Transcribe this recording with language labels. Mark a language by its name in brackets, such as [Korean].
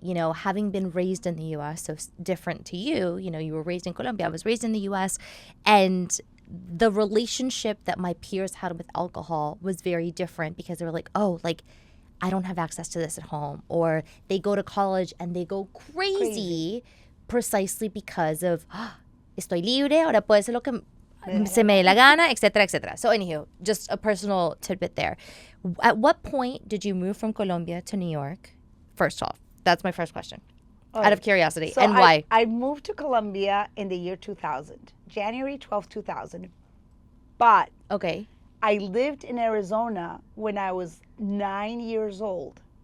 [English] You know, having been raised in the U.S., so different to you, you know, you were raised in Colombia. I was raised in the U.S. And the relationship that my peers had with alcohol was very different because they were like, oh, like, I don't have access to this at home. Or they go to college and they go crazy. Precisely because of, [Spanish] estoy libre, ahora puedo hacer lo que se me dé la gana, etcétera, etcétera. [English] So anywho, just a personal tidbit there. At what point did you move from Colombia to New York? First off, that's my first question. Out of curiosity. So and why? I moved to Colombia in the year 2000, January 12, 2000. But I lived in Arizona when I was 9 years old.